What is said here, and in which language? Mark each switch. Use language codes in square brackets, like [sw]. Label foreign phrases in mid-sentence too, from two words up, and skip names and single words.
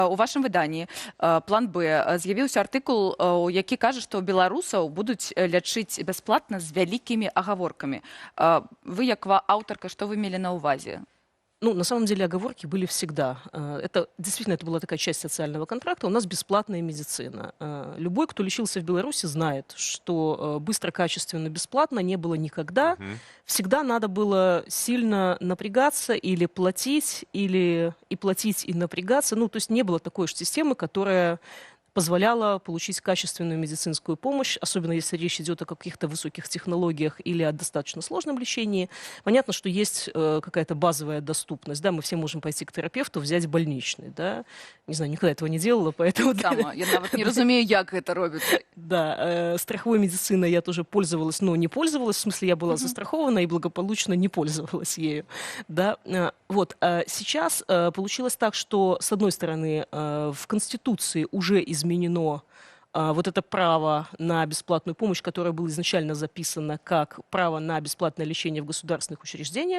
[be] У вашым выданні план Б з'явіўся артыкул, які кажа, што беларусаў будуць лячыць бясплатна з вялікімі агаворкамі. Вы, як аўтарка, што вы мелі на ўвазе? [ru] Ну, на самом деле оговорки были всегда. Это действительно это была такая часть социального контракта. У нас бесплатная медицина. Любой, кто лечился в Беларуси, знает, что быстро, качественно, бесплатно не было никогда. Всегда надо было сильно напрягаться или платить, или и платить, и напрягаться. Ну, то есть не было такой же системы, которая позволяла получить качественную медицинскую помощь, особенно если речь идет о каких-то высоких технологиях или о достаточно сложном лечении. Понятно, что есть какая-то базовая доступность. Да, мы все можем пойти к терапевту, взять больничный. Да? Не знаю, никогда этого не делала, поэтому... [be] Сама. Я нават не разумею, як это робится. [ru] Да, страховой медициной я тоже пользовалась, но не пользовалась. В смысле, я была застрахована и благополучно не пользовалась ею. Да? Вот. Сейчас получилось так, что, с одной стороны, в Конституции уже изменено вот это право на бесплатную помощь, которое было изначально записано как право на бесплатное лечение в государственных учреждениях.